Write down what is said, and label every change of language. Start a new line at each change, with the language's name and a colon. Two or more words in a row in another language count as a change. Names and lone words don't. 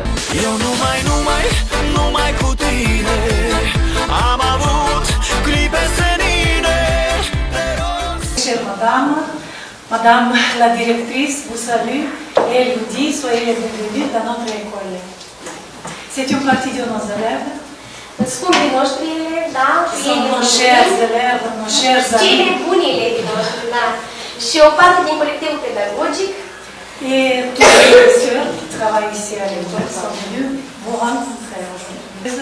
French: Chère Madame la directrice vous salue et elle vous dit soyez les bienvenus dans notre école. C'est une partie de nos élèves.
Romanian: Scumpii noștri elevi, da?
French: Sunt nos chers élèves, nos chers
Romanian: Cei mai
French: amis.
Romanian: buni elevii noștri, da? Și o parte din colectivul pedagogic.
French: Et tous les professeurs qui travaillent ici à l'école sont venus vous rencontrer aujourd'hui.